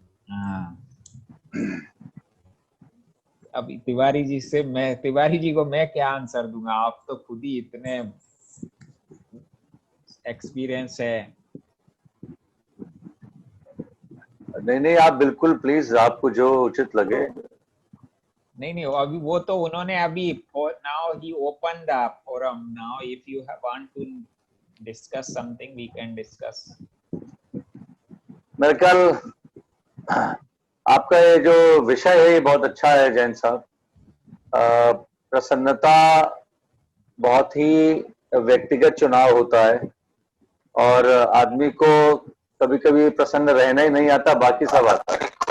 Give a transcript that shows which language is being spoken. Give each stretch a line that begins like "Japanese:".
Hindi: हाँ, अभी तिवारी जी को मैं क्या आंसर दूंगा, आप तो खुद ही इतने एक्सपीरियंस है. नहीं आप बिल्कुल प्लीज, आपको जो उचित लगे. नहीं अभी वो तो उन्होंने अभी
English: now he opened the forum. Now if you want to discuss something we can discuss.
Hindi: मेरे ख्याल आपका ये जो विषय है ये बहुत अच्छा है जैन साहब. प्रसन्नता बहुत ही व्यक्तिगत चुनाव होता है और आदमी को कभी कभी प्रसन्न रहना ही नहीं आता, बाकी सब आता है.